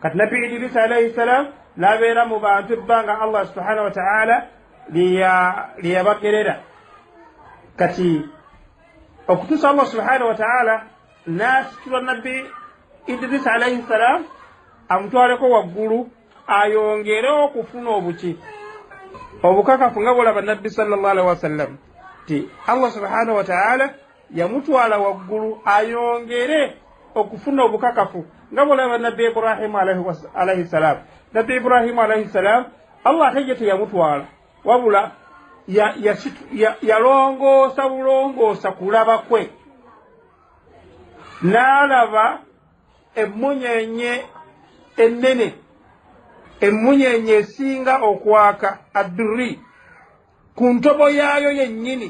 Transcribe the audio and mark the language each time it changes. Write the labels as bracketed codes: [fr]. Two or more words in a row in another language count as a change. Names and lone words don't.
[lg] kati nabbi Idris [ar] عليه السلام [lg] nabeera mu bantu ebbanga Allah [ar] سبحانه وتعالى [lg] liyabagerera. Kati okutuusa Allah [ar] سبحانه وتعالى [lg] n'asitula nabbi Idris [ar] عليه السلام [lg] amutwaleko waggulu ayongere okufuna obukakafu nga bwolaba nabbi [ar] صلى الله عليه وسلم [lg] ti Allah [ar] سبحانه وتعالى [lg] yamutwala waggulu ayongere okufuna obukakafu nga bwolaba nabbi Ibrahim [ar] عليه السلام. [lg] Nabbi Ibrahim [ar] عليه السلام [lg] Allah tejete yamutwala wabula yalongoosa bulongoosa kulaba kwe n'alaba emmunyenye ennene, emmunyenye esinga okwaka addurri ku ntobo yaayo yennyini.